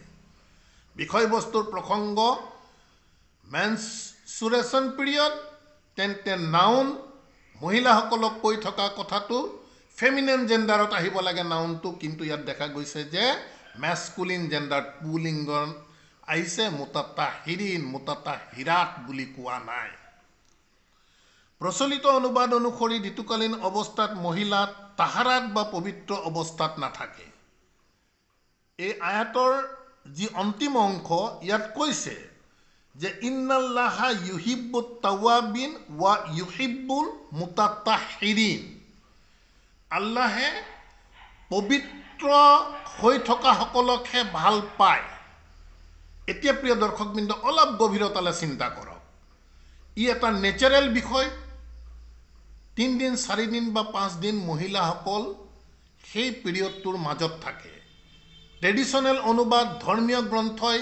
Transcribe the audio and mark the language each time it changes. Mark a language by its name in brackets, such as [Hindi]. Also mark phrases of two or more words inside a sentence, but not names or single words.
[Assamese] বিষয়বস্তুৰ প্ৰসংগ [English] menstruation period, [Assamese] তেন্তে নাউন মহিলাসকলক কৈ থকা কথাটো [English] feminine gender [Assamese] আহিব লাগে নাউনটো, কিন্তু ইয়াত দেখা গৈছে যে [English] masculine gender [Assamese] পুলিংগ আহিছে, [Arabic] المتطهرين المتطهرات [Assamese] বুলি কোৱা নাই। প্ৰচলিত অনুবাদ অনুসৰি ঋতুকালীন অৱস্থাত মহিলা তাহাৰাত বা পবিত্ৰ অৱস্থাত নাথাকে। এই আয়াতৰ যি অন্তিম অংশ ইয়াত কৈছে যে [Arabic] إن الله يحب التوابين ويحب المتطهرين, [Assamese] আল্লাহে পবিত্ৰ হৈ থকাসকলকহে ভাল পায়। এতিয়া প্ৰিয় দৰ্শকবৃন্দ অলপ গভীৰতালৈ চিন্তা কৰক। ই এটা নেচাৰেল বিষয় 3 দিন 4 দিন বা 5 দিন মহিলাসকল সেই পিৰিয়ডটোৰ মাজত থাকে ট্ৰেডিশ্যনেল অনুবাদ ধৰ্মীয় গ্ৰন্থই